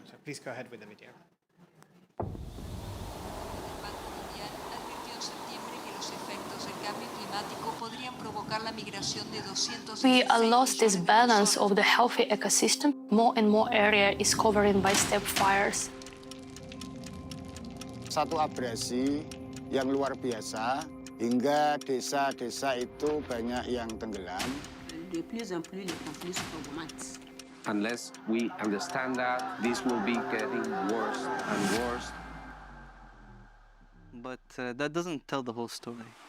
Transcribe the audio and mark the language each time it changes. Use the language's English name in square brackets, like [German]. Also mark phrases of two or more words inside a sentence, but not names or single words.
[English] So please go ahead with the video. We lost this balance of the healthy ecosystem. More and more area is covered by steppe fires. [Indonesian] Satu abrasi yang luar biasa hingga desa-desa itu banyak yang tenggelam. [French] De plus en plus les conflits s'augmentent. [English] Unless we understand that, this will be getting worse and worse. But that doesn't tell the whole story.